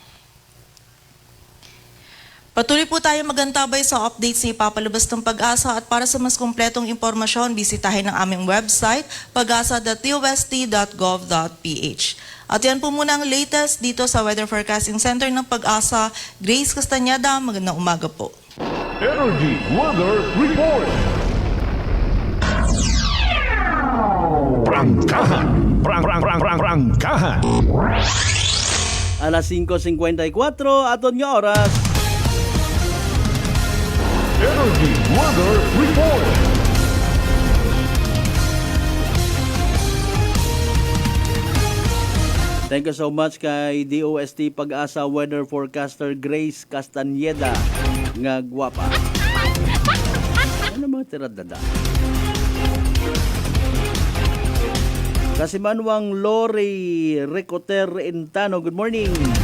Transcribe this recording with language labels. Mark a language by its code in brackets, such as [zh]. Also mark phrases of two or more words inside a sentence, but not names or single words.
[tl] Patuloy po tayo magantabay sa update sa ipapalabas ng Pag-asa at para sa mas kumpletong impormasyon, bisitahin ang aming website pag-asa.dost.gov.ph. At yan po muna ang latest dito sa Weather Forecasting Center ng Pag-asa. Grace Castañeda, magandang umaga po. [war] Energy Weather Report. Prangkahan. Prangkahan. Alas 5:54 aton nga oras. Energy Weather Report. [en] Thank you so much [war] kay DOST Pag-asa Weather Forecaster Grace Castañeda nga gwapa. Ano mga tiradada? Kasimanwang Lori Recoter Intano, [en] good morning.